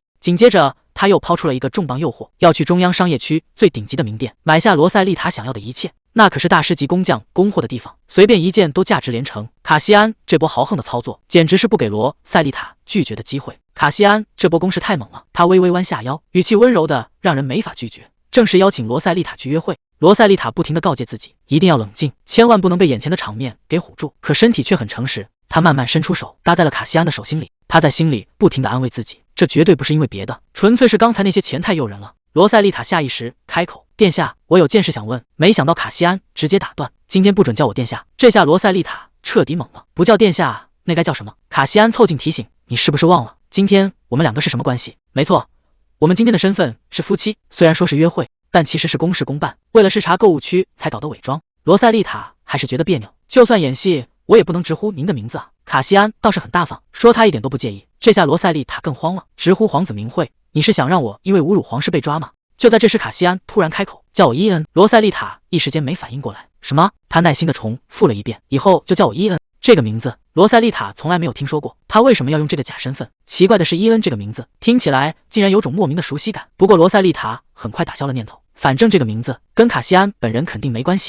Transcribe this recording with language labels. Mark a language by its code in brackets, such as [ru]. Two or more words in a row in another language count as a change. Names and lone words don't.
[zh] 緊接着他又拋出了一個重磅誘惑，要去中央商業區最頂級的名店買下羅塞麗塔想要的一切，那可是大師級工匠供貨的地方，隨便一件都價值连城。卡西安這波豪橫的操作簡直是不給羅塞麗塔拒絕的機會。卡西安這波攻勢太猛了，他微微彎下腰，語氣溫柔的讓人沒法拒絕，正式邀請羅塞麗塔去約會。羅塞麗塔不停地告誡自己一定要冷靜，千萬不能被眼前的場面給唬住，可身體卻很誠實。他慢慢伸出手搭在了卡西安的手心裡，他在心裡不停地安慰自己，這絕對不是因為別的，純粹是剛才那些錢太誘人了。羅塞麗塔下意識開口：“殿下，我有件事想問。” 沒想到卡西安直接打斷：“今天不准叫我殿下。”這下羅塞麗塔徹底懵了，不叫殿下那該叫什麼？卡西安凑近提醒：“你是不是忘了今天我們兩個是什麼關係？”“沒錯，我們今天的身份是夫妻，雖然說是約會，但其實是公事公辦，為了視察購物區才搞得偽裝。” 羅塞麗塔還是覺得別扭，就算演戲我也不能直呼您的名字啊。卡西安倒是很大方，說他一點都不介意。這下羅塞麗塔更慌了，直呼皇子名諱，你是想讓我因為侮辱皇室被抓嗎？就在這时，卡西安突然開口：“叫我伊恩。”羅塞麗塔一時間沒反應過來，什麼？他耐心的重複了一遍：“以後就叫我伊恩。” 這個名字羅塞麗塔從來沒有聽說過，他為什麼要用這個假身份？奇怪的是，伊恩這個名字聽起來竟然有種莫名的熟悉感。不過羅塞麗塔很快打消了念頭，反正這個名字跟卡西安本人肯定沒關係。